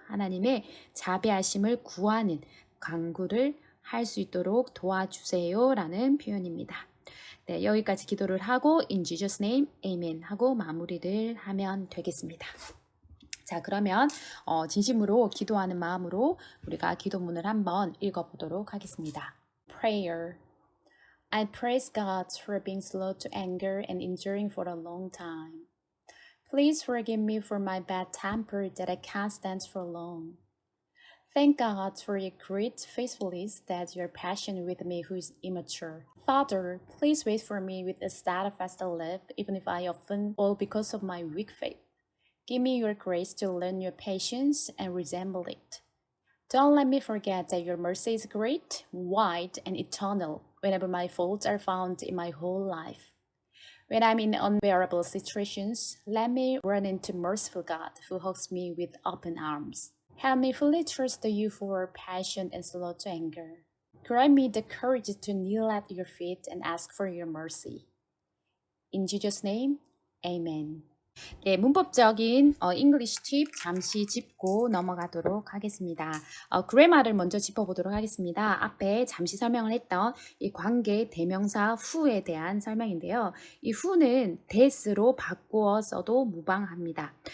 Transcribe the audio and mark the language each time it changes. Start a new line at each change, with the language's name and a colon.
Korean: 하나님의 자비하심을 구하는 간구를 할 수 있도록 도와주세요 라는 표현입니다. 네, 여기까지 기도를 하고
English: In Jesus name, Amen
Korean: 하고 마무리를 하면 되겠습니다. 자, 그러면 진심으로 기도하는 마음으로 우리가 기도문을 한번 읽어보도록 하겠습니다.
English: Prayer. I praise God for being slow to anger and enduring for a long time. Please forgive me for my bad temper that I can't stand for long. Thank God for your great faithfulness that you are patient with me who is immature. Father, please wait for me with a steadfast love, even if I often fall because of my weak faith. Give me your grace to learn your patience and resemble it. Don't let me forget that your mercy is great, wide, and eternal whenever my faults are found in my whole life. When I'm in unbearable situations, let me run into merciful God who hugs me with open arms. Help me fully trust you for passion and slow to anger. Grant me the courage to kneel at your feet and ask for your mercy. In Jesus' name, Amen.
Korean: 네, 문법적인 English 팁 잠시 짚고 넘어가도록 하겠습니다. 그래마를 먼저 짚어보도록 하겠습니다. 앞에 잠시 설명을 했던 이 관계 대명사 who에 대한 설명인데요. 이 who는 that으로 바꾸어 써도 무방합니다.